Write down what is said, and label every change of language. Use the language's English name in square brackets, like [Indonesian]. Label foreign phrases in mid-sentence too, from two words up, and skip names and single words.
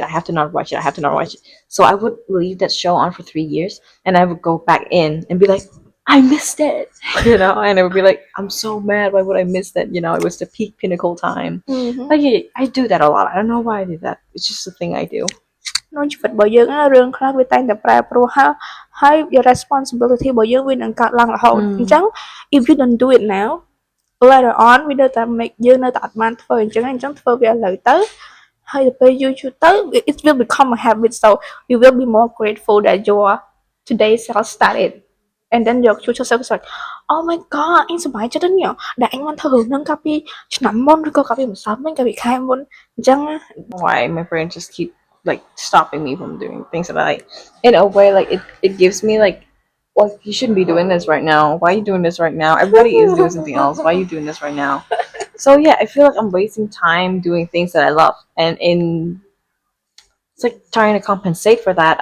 [English] I have to not watch it. I have to not watch it. So I would leave that show on for 3 years, and I would go back in and be like, I missed it, and I would be like, I'm so mad. Why would I miss that? It was the peak pinnacle time. Mm-hmm. Like yeah, I do that a lot. I don't know why I do that. It's just a thing I do. [Khmer] ក្នុងជីវិតរបស់យើងរឿងខ្លះវាតែងតែប្រែប្រួលហើយ [English] your responsibility [Khmer] របស់យើងវានឹងកើតឡើងរហូតអញ្ចឹង [English] if you don't do it now later on [Khmer] វានៅតែ make យើងនៅតែអត់បានធ្វើអញ្ចឹងធ្វើវាឥឡូវទៅហើយទៅពេលយូរទៅ [English] it will become a habit, so you will be more grateful that your today's self started, and then your future self is like oh my god [Khmer] អញសប្បាយចិត្តណាស់នេះដែលអញបានធ្វើរឿងហ្នឹងកាលពីឆ្នាំមុនឬក៏កាលពីម្សិលមិញកាលពីខែមុនអញ្ចឹង [English] Why my brain just keep like stopping me from doing things that I like. In a way, like it gives me like, well, you shouldn't be doing this right now. Why are you doing this right now? Everybody is doing something else. Why are you doing this right now? So yeah, I feel like I'm wasting time doing things that I love, and it's like trying to compensate for that.